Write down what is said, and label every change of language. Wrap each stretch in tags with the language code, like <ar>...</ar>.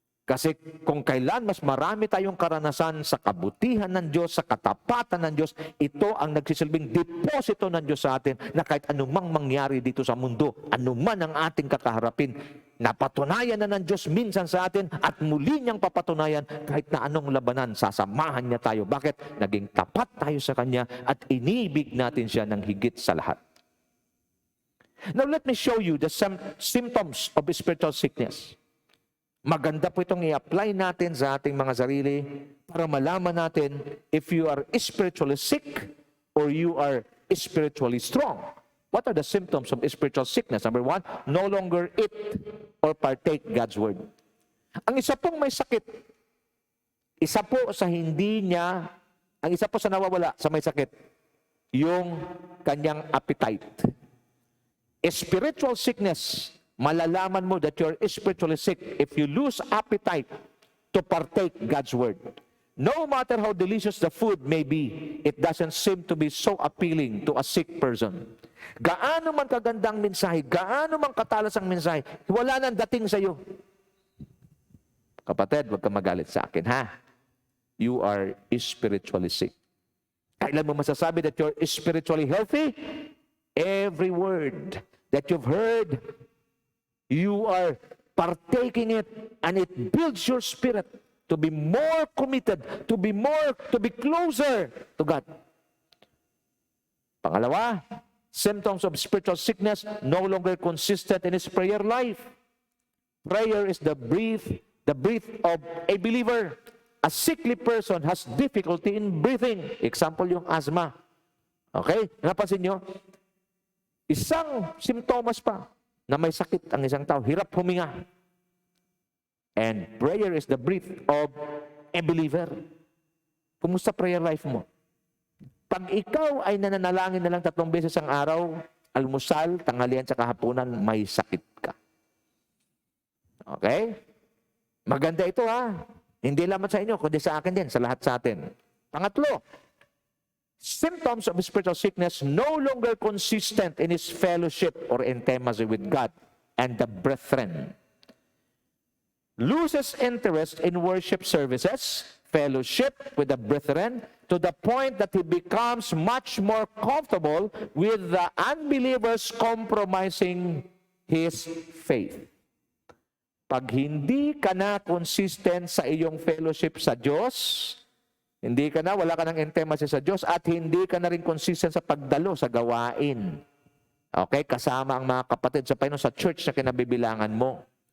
<tl>Kasi kung kailan mas marami tayong karanasan sa kabutihan ng Diyos, sa katapatan ng Diyos, ito ang nagsisilbing deposito ng Diyos sa atin na kahit anumang mangyari dito sa mundo, anuman ang ating kakaharapin, napatunayan na ng Diyos minsan sa atin at muli niyang papatunayan kahit na anong labanan, sasamahan niya tayo. Bakit? Naging tapat tayo sa Kanya at inibig natin siya ng higit sa lahat.</tl> <en>Now let me show you the symptoms of spiritual sickness.</en> <tl>Maganda po itong i-apply natin sa ating mga sarili para malaman natin</tl> <en>if you are spiritually sick or you are spiritually strong. What are the symptoms of spiritual sickness? Number 1, no longer eat or partake God's word.</en> <tl>Ang isa pong may sakit, isa po sa hindi niya, ang isa po sa nawawala sa may sakit, yung kanyang appetite.</tl> <en>Spiritual sickness,</en> <tl>malalaman mo</tl> <en>that you're spiritually sick if you lose appetite to partake God's word. No matter how delicious the food may be, it doesn't seem to be so appealing to a sick person.</en> <tl>Gaano man kagandang mensahe, gaano man katalas ang mensahe, wala nang dating sa iyo. Kapatid, huwag ka magalit sa akin, ha?</tl> <en>You are spiritually sick.</en> <tl>Kailan mo masasabi</tl> <en>that you're spiritually healthy? Every word that you've heard, you are partaking it, and it builds your spirit to be more committed, to be closer to God. Pangalawa, symptoms of spiritual sickness, no longer consistent in his prayer life. Prayer is the breath of a believer. A sickly person has difficulty in breathing.</en> <tl>Example, yung asthma. Okay? Napansin nyo? Isang simptomas pa na may sakit ang isang tao, hirap huminga.</tl> <en>And prayer is the breath of a believer.</en> <tl>Kumusta prayer life mo? Pag ikaw ay nananalangin na lang 3 beses ang araw, almusal, tanghalian, tsaka hapunan, may sakit ka. Okay? Maganda ito ha. Hindi lamang sa inyo, kundi sa akin din, sa lahat sa atin.</tl> <en>Pangatlo, symptoms of spiritual sickness no longer consistent in his fellowship or intimacy with God and the brethren. Loses interest in worship services, fellowship with the brethren, to the point that he becomes much more comfortable with the unbelievers compromising his faith.</en> <tl>Pag hindi ka na consistent sa iyong fellowship sa Diyos, wala ka ng intimacy sa Diyos, at hindi ka na rin consistent sa pagdalo sa gawain. Okay? Kasama ang mga kapatid sa Panginoon sa church na kinabibilangan mo.</tl>